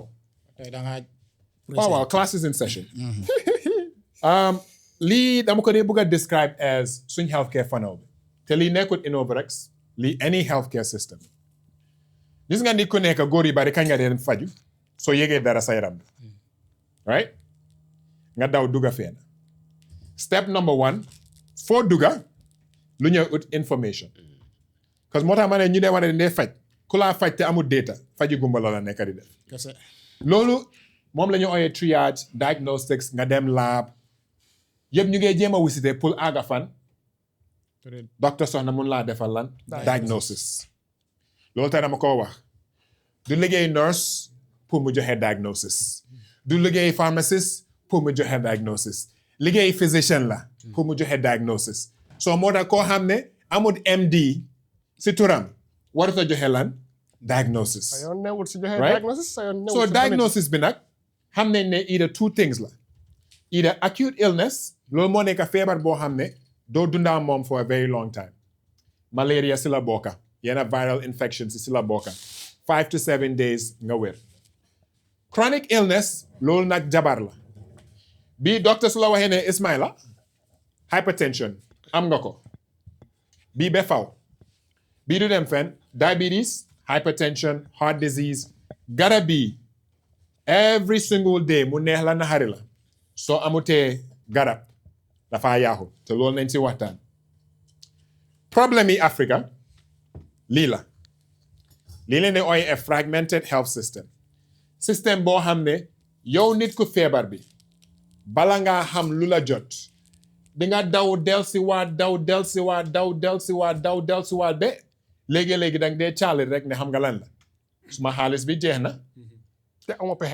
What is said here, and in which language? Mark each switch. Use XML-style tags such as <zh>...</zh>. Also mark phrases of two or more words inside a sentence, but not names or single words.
<wo>Tey da nga waaw</wo> <en>class is in session</en> <wo>lii dama ko dee bëgg a describe as suñ</wo> <en>healthcare funnel</en> <wo>bi te lii nekkul Innovarex lii</wo> <en>any healthcare system</en> <wo>gis nga ni ku nekk góor yu bari kañ nga dee faju soo yégee dara sa yaram bi right nga daw dugga fenn</wo> <en>step number 1</en> <wo>foo dugga lu ñëw ut information</wo> <fr>parce que</fr> <wo>moo tax ma ne ñu dee war a dee faj ku laa faj te amul data faji gumba la nekk di def kese. loolu moom la ñu ooyee</wo> <en>triage diagnostics</en> <wo>nga dem lab yëpp ñu ngi jéem a wisite pour àgga fan docteur soxna mun laa defal lan diagnosis loolu te dama koo wax du liggéey nurse pour mu joxe diagnosis du liggéey pharmacist pour mu joxe diagnosis liggéey physician la pour mu joxe diagnosis so moo tax koo xam ne amul MD si turam warut a joxe lan diagnosis sa yoon newul si joxe</wo> <en>Right?</en> <wo>diagnosis sa yoon newul so si diagnosis bi nag xam nañ ne</wo> <en>either two things</en> <wo>la</wo> <en>either acute illness</en> <wo>loolu moo nekk feebar boo xam ne doo dundaa moom</wo> <en>for a very long time</en> <wo>malaria si la bokka yenn viral infections si la bokka</wo> <en>5 to 7 days</en> <wo>nga wér</wo> <en>chronic illness</en> <wo>loolu nag jabar la bii docteur su la waxee ne Ismaila hypertension am nga ko bii ba faw bii du dem fenn</wo> <en>diabetes hypertension heart disease</en> <wo>garab bii</wo> <en>every single day</en> <wo>mu neex la naxari la soo amutee garab dafa yaaxu te loolu nañ ci waxtaan problème yi Africa lii la lii leen ne ooy a</wo> <en>fragmented health system</en> <wo>boo xam ne yow nit ku feebar bi bala ngaa xam lu la jot di nga daw delsiwaat ba léegi-léegi danga dee caalit rek ne xam nga lan la suma xaalis bi jeex na te amoo pexe</wo>